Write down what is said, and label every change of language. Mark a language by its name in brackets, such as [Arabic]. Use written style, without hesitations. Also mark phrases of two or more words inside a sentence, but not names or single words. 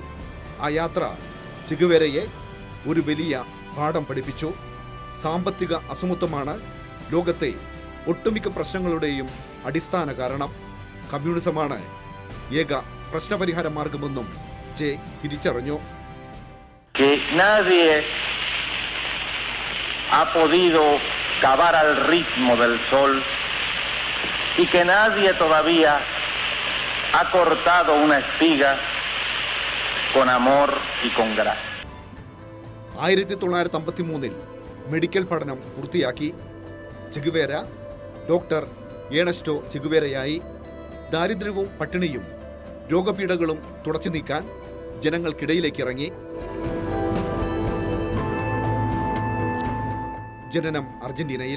[Malayalam] ആ യാത്ര ചെഗുവേരയെ ഒരു വലിയ പാഠം പഠിപ്പിച്ചു. സാമ്പത്തിക അസമത്വമാണ് ലോകത്തെ ഒട്ടുമിക്ക പ്രശ്നങ്ങളുടെയും അടിസ്ഥാന കാരണം. കമ്മ്യൂണിസമാണ് ഏക പ്രശ്നപരിഹാര മാർഗമെന്നും ജെ തിരിച്ചറിഞ്ഞു. [Spanish] Ha podido cavar al ritmo del sol y que nadie todavía ha cortado una espiga con amor y con gracia. [Malayalam] 1953 മെഡിക്കൽ പഠനം പൂർത്തിയാക്കി. ചെഗുവേര ഡോക്ടർ ഏണസ്റ്റോ ചെഗുവേരയായി. ദാരിദ്ര്യവും പട്ടിണിയും രോഗപീഠകളും തുടച്ചു നീക്കാൻ ജനങ്ങൾക്കിടയിലേക്ക് ഇറങ്ങി. ജനനം അർജന്റീനയിൽ.